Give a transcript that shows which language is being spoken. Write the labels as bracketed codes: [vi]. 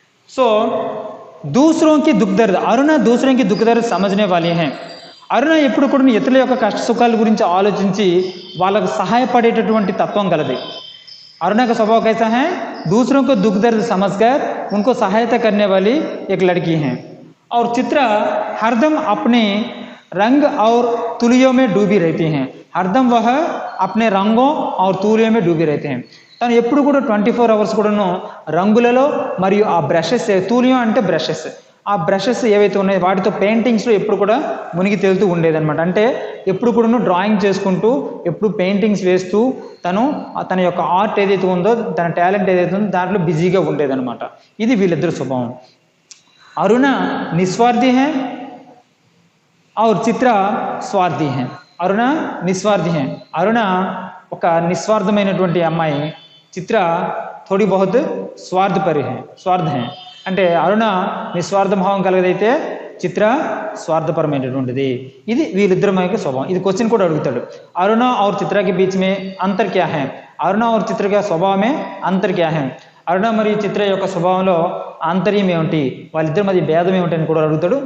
[hi] सो दूसरों की दुख दर्द అరుణ दूसरों की दुख दर्द समझने वाली हैं। [te] అరుణ ఎప్పుడు కూడా ఇతరుల యొక్క కష్ట సుఖాల గురించి ఆలోచించి వాళ్ళకు సహాయపడేటటువంటి తత్వం కలది। [hi] अरुणा का स्वभाव कैसा है? दूसरों को दुख दर्द समझकर उनको सहायता करने वाली एक लड़की है। और चित्रा हरदम अपने रंग और तुलियों में डूबी रहती हैं। हरदम वह अपने रंगों और तुलियों में डूबी रहते हैं। [te] తను ఎప్పుడు కూడా 24 అవర్స్ కూడాను రంగులలో మరియు ఆ బ్రషెస్ తూలియం అంటే బ్రషెస్ ఆ బ్రషెస్ ఏవైతే ఉన్నాయో వాటితో పెయింటింగ్స్లో ఎప్పుడు కూడా మునిగి తేలుతూ ఉండేదన్నమాట। అంటే ఎప్పుడు కూడాను డ్రాయింగ్ చేసుకుంటూ ఎప్పుడు పెయింటింగ్స్ వేస్తూ తన యొక్క ఆర్ట్ ఏదైతే ఉందో తన టాలెంట్ ఏదైతే ఉందో దాంట్లో బిజీగా ఉండేదన్నమాట। ఇది వీళ్ళిద్దరు స్వభావం। [hi] అరుణ నిస్వార్థి है और చిత్ర స్వార్థి है। అరుణ నిస్వార్థి है। అరుణ [te] ఒక నిస్వార్థమైనటువంటి అమ్మాయి, [hi] చిత్ర थोड़ी बहुत स्वार्थपरी है स्वार्थ है। [te] అంటే అరుణ నిస్వార్థ భావం కలగదైతే చిత్ర స్వార్థపరమైనటువంటిది। ఇది వీళ్ళిద్దరి యొక్క స్వభావం। ఇది క్వశ్చన్ కూడా అడుగుతాడు, [hi] అరుణ और चित्रा के बीच में अंतर क्या है? అరుణ और चित्रा के स्वभाव में अंतर क्या है? [te] అరుణ మరియు చిత్ర యొక్క స్వభావంలో ఆంతర్యం ఏమిటి, వాళ్ళిద్దరి మధ్య భేదం ఏమిటి అని కూడా అడుగుతాడు।